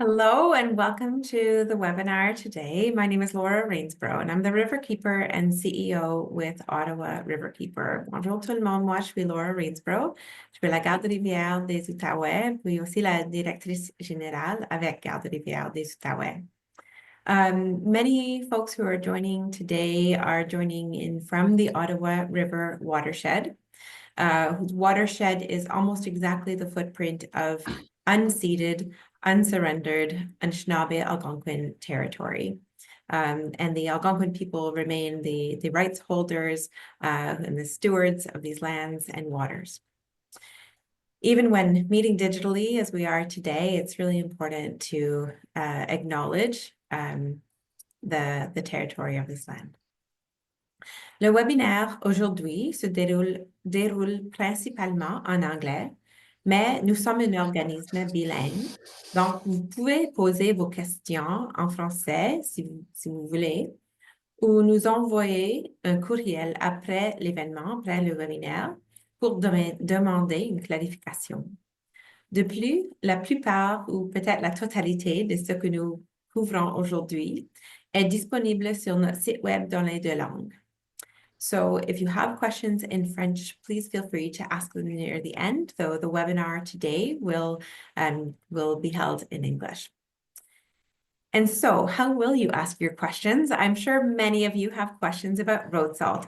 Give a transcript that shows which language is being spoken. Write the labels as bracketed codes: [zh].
[en] Hello and welcome to the webinar today. My name is Laura Rainsborough and I'm the Riverkeeper and CEO with Ottawa Riverkeeper. [fr] Bonjour tout le monde, moi je suis Laura Rainsborough. Je suis la Garde-rivière des Outaouais, puis aussi la directrice générale avec Garde-rivière des Outaouais. [en] Many folks who are joining today are joining in from the Ottawa River watershed. Whose watershed is almost exactly the footprint of unceded, unsurrendered Anishinaabe Algonquin territory. And the Algonquin people remain the rights holders and the stewards of these lands and waters. Even when meeting digitally as we are today, it's really important to acknowledge the territory of this land. [fr] Le webinaire aujourd'hui se déroule principalement en anglais, mais nous sommes un organisme bilingue, donc vous pouvez poser vos questions en français si vous voulez, ou nous envoyer un courriel après l'événement, après le webinaire, pour demander une clarification. De plus, la plupart ou peut-être la totalité de ce que nous couvrons aujourd'hui est disponible sur notre site web dans les deux langues. [en] So if you have questions in French, please feel free to ask them near the end, though the webinar today will be held in English. And so how will you ask your questions? I'm sure many of you have questions about road salt.